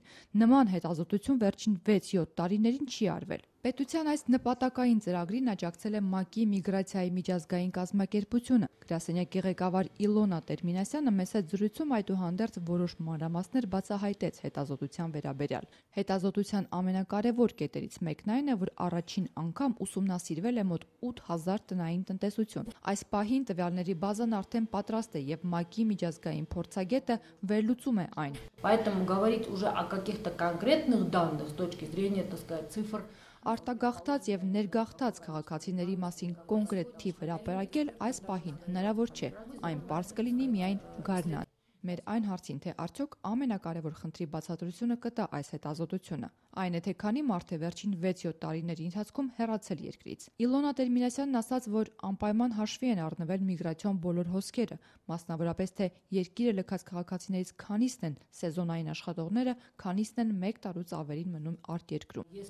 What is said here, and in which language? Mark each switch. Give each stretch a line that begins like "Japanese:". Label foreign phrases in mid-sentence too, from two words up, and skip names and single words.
Armenian: նման հետազոտություն վերջին 6-7 տարիներին չի արվել։ Պետության այս նպատակային ծրագրին աջակցել է ՄԱԿ-ի միգրացիայի միջազգային կազմակերպությունը։ Գրասենյակի ղեկավար Իլոնա Տերմինասյանը մեծ զրույցում այդուհանդերձ որոշ մանրամասներ բացահայտեց հետազոտության վերաբերյալ։ Հետազոտության ամենակարևոր կետերից մեկն այն է, որ առաջին անգամ ուսումնասիրվել է мոտ 8000 տնային տնտեսություն։ Այս паհին տվյալների բազան արդեն պատրաստ է եւ ՄԱԿ-ի միջազգային փորձագետը վերլուծում է այն։
Russian: Поэтому говорить уже о каких-то конкретных данных с точки зрения, так сказать, цифр
Armenian: Արտագաղթած եւ ներգաղթած քաղաքացիների մասին կոնկրետ թիվ հրապարակել այս պահին հնարավոր չէ, այն պարզ կլինի միայն գարնան։ Մեր այն հարցին, թե արդյոք ամենակարևոր խնդրի բացատրությունը կտա այս հետազոտությունը, այն է, թե քանի մարդ է վերջին 6-7 տարիների ընթացքում հեռացել երկրից։ Իլոնա Տերմինասյանն ասաց, որ անպայման հաշվի են առնվել միգրացիոն բոլոր հոսքերը, մասնավորապես թե երկիրը լքած քաղաքացիներից քանիսն են սեզոնային աշխատողները, քանիսն են 1 տարուց ավելին մնում արտերկրում։